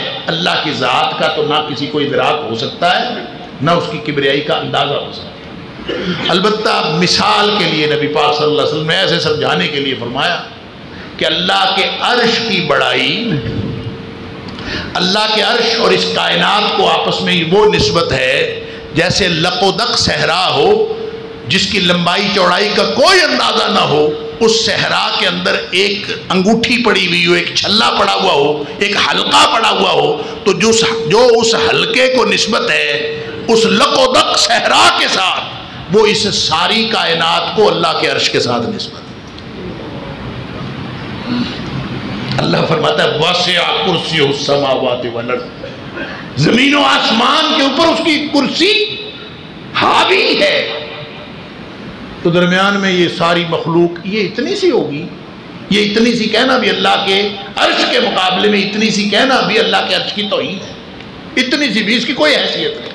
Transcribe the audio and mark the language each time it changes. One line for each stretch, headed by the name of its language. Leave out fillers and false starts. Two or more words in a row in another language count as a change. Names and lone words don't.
Urdu: اللہ کی ذات کا تو نہ کسی کو ادراک ہو سکتا ہے، نہ اس کی کبریائی کا اندازہ ہو سکتا ہے۔ البتہ مثال کے لیے نبی پاک
Arabic: صلی اللہ علیہ وسلم
Urdu: نے ایسے سمجھانے کے لیے فرمایا کہ اللہ کے عرش کی بڑائی، اللہ کے عرش اور اس کائنات کو آپس میں وہ نسبت ہے جیسے لق و دق صحرا ہو، جس کی لمبائی چوڑائی کا کوئی اندازہ نہ ہو، اس صحرا کے اندر ایک انگوٹھی پڑی ہوئی ہو، ایک چھلا پڑا ہوا ہو، ایک حلقہ پڑا ہوا ہو، تو جو اس حلقے کو نسبت ہے اس لق و دق صحرا کے ساتھ، وہ اس ساری کائنات کو اللہ کے عرش کے ساتھ نسبت ہے۔
Arabic: اللہ فرماتا ہے وَسِعَ كُرْسِيُّهُ السَّمَاوَاتِ وَالْأَرْضِ،
Urdu: زمین و آسمان کے اوپر اس کی کرسی حاوی ہے۔ تو درمیان میں یہ ساری مخلوق یہ اتنی سی ہوگی یہ اتنی سی کہنا بھی اللہ کے عرش کے مقابلے میں اتنی سی کہنا بھی اللہ کے عرش کی توہین ہے، اتنی سی بھی اس کی کوئی حیثیت نہیں۔